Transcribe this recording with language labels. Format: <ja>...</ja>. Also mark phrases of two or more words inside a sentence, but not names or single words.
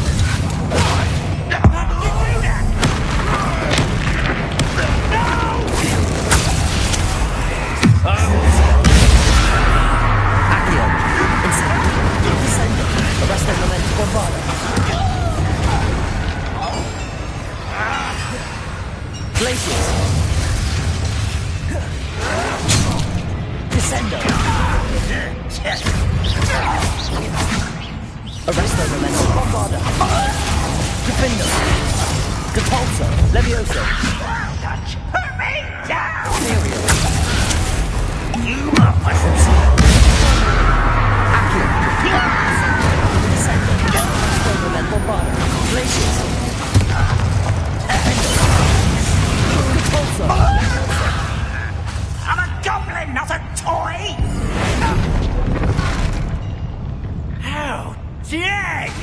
<la>Accio. Incendio. Descendo.</la> <it>Arresto il momento. Bombardo.</it> <la>Glacius. Descendo.</la> <it>Arresto il momento.</it> <la>Bombardo. Defendo. Depulso. Levioso.</la> <en>Put me down!</en> <la>Imperial.</la> <en>You are my</en> <la>Accio. Descendo.</la> <it>Arresto il momento.</it> <la>Bombardo. Glacius. Defendo. Depulso.</la> <en>I'm a goblin, not a toy! How dare you!</en>